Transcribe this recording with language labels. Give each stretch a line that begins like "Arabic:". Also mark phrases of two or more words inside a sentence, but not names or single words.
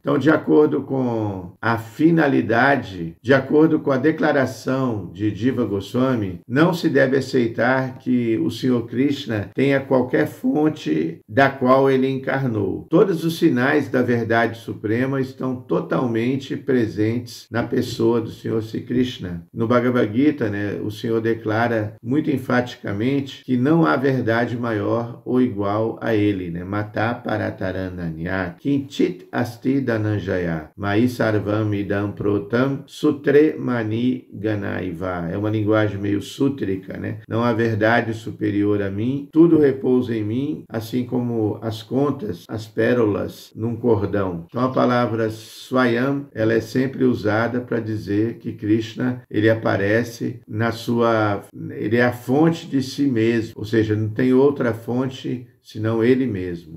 Portuguese: Então, de acordo com a finalidade, de acordo com a declaração de Jiva Goswami, não se deve aceitar que o Senhor Krishna tenha qualquer fonte da qual ele encarnou. Todos os sinais da verdade suprema estão totalmente presentes na pessoa do Senhor Sri Krishna. No Bhagavad Gita, né, o Senhor declara muito enfaticamente que não há verdade maior ou igual a ele, né?
Sanskrit: Mata paratarananya, kinchit asti dhananjaya, mai sarvam idam protam sutre mani ganaiva.
Portuguese: É uma linguagem meio sútrica, né? Não há verdade superior a mim, tudo repousa em mim, assim como as contas, as pérolas num cordão. Então a palavra Swayam, ela é sempre usada para dizer que Krishna, ele aparece ele é a fonte de si mesmo, ou seja, não tem outra fonte senão ele mesmo.